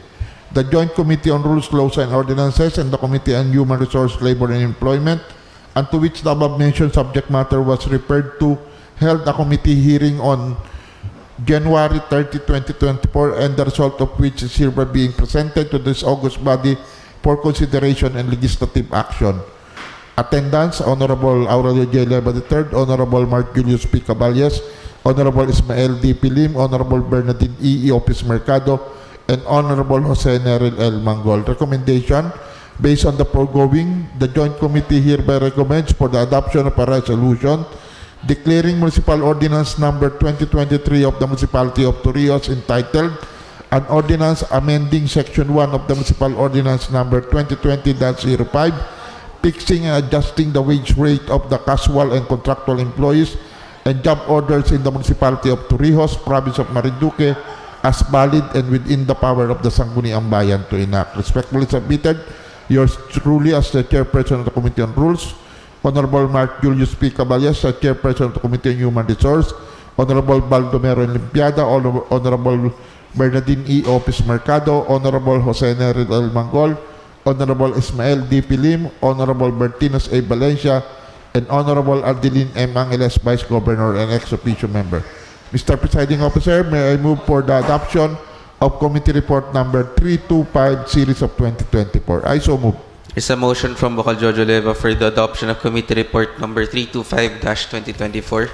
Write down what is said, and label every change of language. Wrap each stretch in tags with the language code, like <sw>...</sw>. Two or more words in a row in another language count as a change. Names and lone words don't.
<en>The Joint Committee on Rules, Laws, and Ordinances and the Committee on Human Resource, Labor, and Employment, and to which the above-mentioned subject matter was referred to, held a committee hearing on January 30, 2024, and the result of which is hereby being presented to this august body for consideration and legislative action. Attendance, Honorable Aurelio J. Leva III, Honorable Mark Julius P. Caballas, Honorable Ismael D. Pilim, Honorable Bernardine E. Opis Mercado, and Honorable Jose Neril L. Mangol. Recommendation, based on the foregoing, the Joint Committee hereby recommends for the adoption of a resolution declaring Municipal Ordinance number 2023 of the Municipality of Torrijos entitled an ordinance amending Section 1 of the Municipal Ordinance number 2020-05 fixing and adjusting the wage rate of the casual and contractual employees and job orders in the Municipality of Torrijos, Province of Marinduque, as valid and within the power of the Sangguniang Bayan to enact. Respectfully submitted, yours truly as the Chairperson of the Committee on Rules, Honorable Mark Julius P. Caballas, as Chairperson of the Committee on Human Resource, Honorable Baldomero Limpiada, Honorable Bernardine E. Opis Mercado, Honorable Jose Neril L. Mangol, Honorable Ismael D. Pilim, Honorable Bertinos A. Valencia, and Honorable Adeline M. Angeles, Vice Governor and ex-officio member. Mr. Presiding Officer, may I move for the adoption of Committee Report number 325 series of 2024. I so move. There's a motion from Bocal Jojo Leva for the adoption of Committee Report number 325-2024.</en>